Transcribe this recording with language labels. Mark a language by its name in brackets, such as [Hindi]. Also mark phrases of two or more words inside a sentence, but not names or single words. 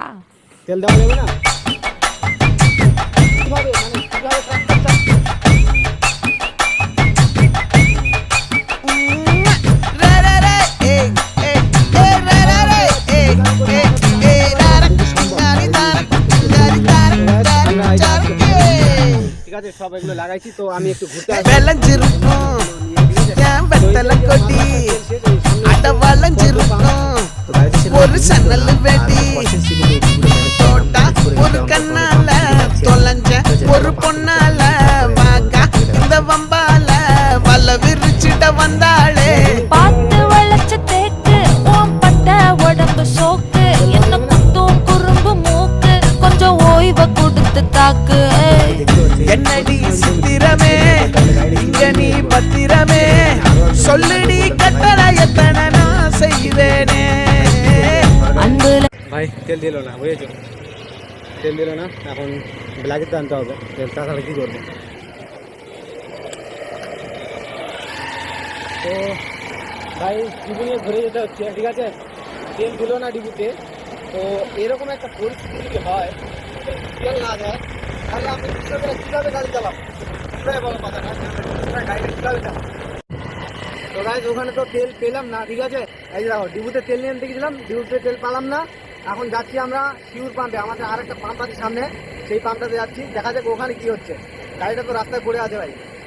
[Bangla] তেল দেওয়া যাবে না কিভাবে মানে কিভাবে ট্রাক্টর ঠিক আছে সব এগুলো লাগাইছি তো আমি একটু ঘুরতে আসবো [Tamil] ஒரு சன்னல் வெடி தோட்டா ஒரு கண்ணால தொலைஞ்ச ஒரு பொண்ணால வாக்கா இந்த வம்பால வல்ல விரிச்சிட வந்தாளே பார்த்து வளைச்ச தேக்கு ஓம் பட்ட உடம்பு சோக்கு என்ன குத்தும் குறும்பு மூக்கு கொஞ்சம் ஓய்வை கொடுத்து தாக்கு என்னடி சித்திரமே இங்க நீ பத்திரமே சொல்லுடி கட்டளை எத்தனை நான் செய்வேனே அன்புல [Bangla] ভাই তেল দিল না বুঝেছো তেল দিল না এখন ব্ল্যাকেট আনতে হবে তেল তাছাড়া কী করবো তো ভাই ডিবু নিয়ে ঘুরে যেতে হচ্ছে ঠিক আছে তেল দিল না ডিবুতে তো এরকম একটা পরিস্থিতি যদি হয় তেল না দেয় তাহলে আমি কীভাবে গাড়ি চালাবো কীভাবে বলো কথাটা গাড়িটা কীভাবে চালাবো তো গাইজ ওখানে তো তেল পেলাম না ঠিক আছে এই যে দেখো ডিবুতে তেল নিয়ে আনতে গেছিলাম ডিবুতে তেল পেলাম না এখন যাচ্ছি আমরা শিউর পাম্পে আমাদের আর একটা পাম্প আছে সামনে সেই পাম্পটাতে যাচ্ছি দেখা যাক ওখানে কি হচ্ছে গাড়িটা তো রাস্তায় পড়ে আছে ভাই